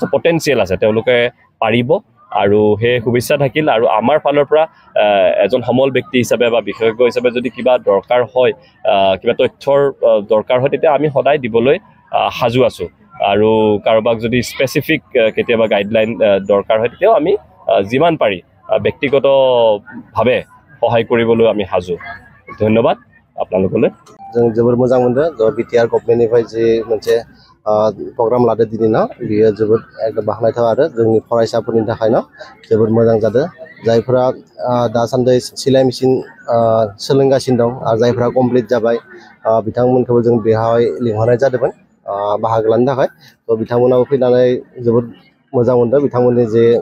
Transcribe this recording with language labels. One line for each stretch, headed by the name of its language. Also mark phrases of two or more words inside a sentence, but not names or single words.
Assamese: পটেনচিয়েল আছে তেওঁলোকে পাৰিব আৰু সেই শুভেচ্ছা থাকিল আৰু আমাৰ ফালৰ পৰা এজন সমল ব্যক্তি হিচাপে বা বিশেষজ্ঞ হিচাপে যদি কিবা দৰকাৰ হয় কিবা তথ্যৰ দৰকাৰ হয় তেতিয়া আমি সদায় দিবলৈ সাজু আছোঁ আৰু কাৰোবাক যদি স্পেচিফিক কেতিয়াবা গাইডলাইন দৰকাৰ হয় তেতিয়াও আমি যিমান পাৰি ব্যক্তিগতভাৱে সহায় কৰিবলৈ আমি সাজু ধন্যবাদ আপোনালোকলৈ
Bodo: जों जोबोर मोजां मोनदों ज' बिटिआर गभर्नमेन्टनिफ्राय जे मोनसे प्रग्राम लादो दिनैना बियो जोबोद एकदम बाखनायथाव आरो जोंनि फरायसाफोरनि थाखायनो जोबोद मोजां जादों जायफोरा दासान्दि सिलाइ मेसिन सोलोंगासिनो दं आरो जायफोरा कमप्लिट जाबाय बिथांमोनखौबो जों बेहाय लिंहरनाय जादोंमोन बाहागो लानो थाखाय थ' बिथांमोनाबो फैनानै जोबोद मोजां मोनदों बिथांमोननि जे